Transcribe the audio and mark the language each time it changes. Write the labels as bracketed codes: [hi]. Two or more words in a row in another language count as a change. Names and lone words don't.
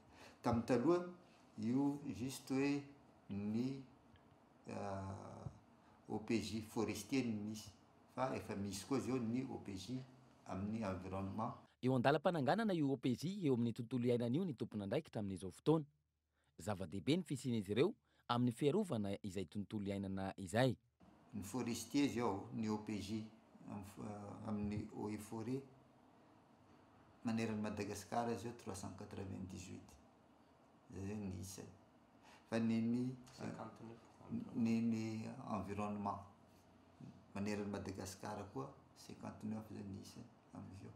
[mg] Tamin'ny taloha io juste hoe ny [fr] OPJ forestier [mg] ny misy, fa efa misy koa zao ny OPJ amin'ny environnement. Eo andalam-pananganana io OPJ eo amin'ny tontolo iainana io ny tompona andraikitra amin'izao fotoana. Zava-dehibe ny fisian'izy ireo amin'ny fiarovana izay tontolo iainana izay. Ny forestier zao ny OPJ amin'ny [fr] eaux et forêt [mg] maneran'ny Madagasikara zao 398 zay ny isany. Fa ny environnement maneran'ny Madagasikara koa 59 zay ny isany amizao.